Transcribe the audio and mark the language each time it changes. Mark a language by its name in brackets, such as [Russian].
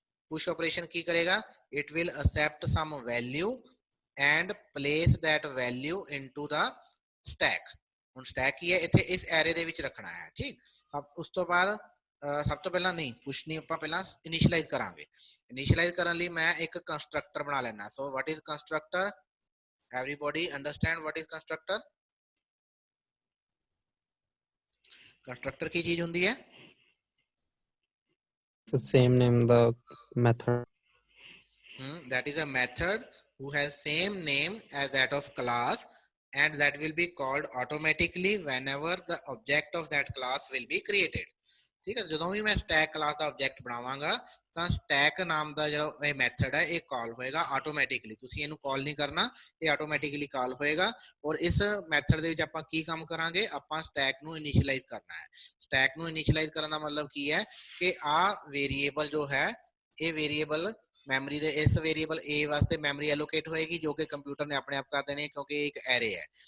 [English] push operation [Punjabi] ਕੀ ਕਰੇਗਾ, [English] it will accept some value and place that value into the stack। [Punjabi] ਹੁਣ stack ਕੀ ਹੈ, ਇੱਥੇ ਇਸ ਐਰੇ ਦੇ ਵਿੱਚ ਰੱਖਣਾ ਹੈ। ਠੀਕ, ਉਸ ਤੋਂ ਬਾਅਦ ਸਭ ਤੋਂ ਪਹਿਲਾਂ ਨਹੀਂ ਪੁਸ਼ ਨਹੀਂ, ਆਪਾਂ ਪਹਿਲਾਂ ਇਨੀਸ਼ੀਅਲਾਈਜ਼ ਕਰਾਂਗੇ। ਇਨੀਸ਼ੀਅਲਾਈਜ਼ ਕਰਨ ਲਈ ਮੈਂ ਇੱਕ ਕੰਸਟਰਕਟਰ ਬਣਾ ਲੈਣਾ। [English] So what is constructor? Everybody understand what is constructor? [Punjabi] Constructor ਕੀ ਚੀਜ਼ ਹੁੰਦੀ ਹੈ? [English] The same name the method. That is a method who has same name as that of class, and that will be called automatically whenever the object of that class will be created। [Punjabi] ਠੀਕ ਹੈ, ਜਦੋਂ ਵੀ ਮੈਂ stack class ਦਾ object ਬਣਾਵਾਂਗਾ ਤਾਂ stack ਨਾਮ ਦਾ ਜਿਹੜਾ ਇਹ method ਹੈ ਇਹ ਕਾਲ ਹੋਏਗਾ ਆਟੋਮੈਟਿਕਲੀ। ਤੁਸੀਂ ਇਹਨੂੰ ਕਾਲ ਨਹੀਂ ਕਰਨਾ, ਇਹ ਆਟੋਮੈਟਿਕਲੀ ਕਾਲ ਹੋਏਗਾ। ਔਰ ਇਸ ਮੈਥਡ ਦੇ ਵਿੱਚ ਆਪਾਂ ਕੀ ਕੰਮ ਕਰਾਂਗੇ, ਆਪਾਂ ਸਟੈਕ ਨੂੰ ਇਨੀਸ਼ੀਅਲਾਈਜ਼ ਕਰਨਾ ਹੈ। ਸਟੈਕ ਨੂੰ ਇਨੀਸ਼ੀਅਲਾਈਜ਼ ਕਰਨ ਦਾ ਮਤਲਬ ਕੀ ਹੈ ਕਿ ਆਹ ਵੇਰੀਏਬਲ ਜੋ ਹੈ ਇਹ ਵੇਰੀਏਬਲ ਮੈਮਰੀ ਦੇ ਇਸ ਵੇਰੀਏਬਲ A ਵਾਸਤੇ ਮੈਮਰੀ ਐਲੋਕੇਟ ਹੋਏਗੀ ਜੋ ਕਿ ਕੰਪਿਊਟਰ ਨੇ ਆਪਣੇ ਆਪ ਕਰ ਦੇਣੀ ਕਿਉਂਕਿ ਇਹ ਇੱਕ ਐਰੇ ਹੈ।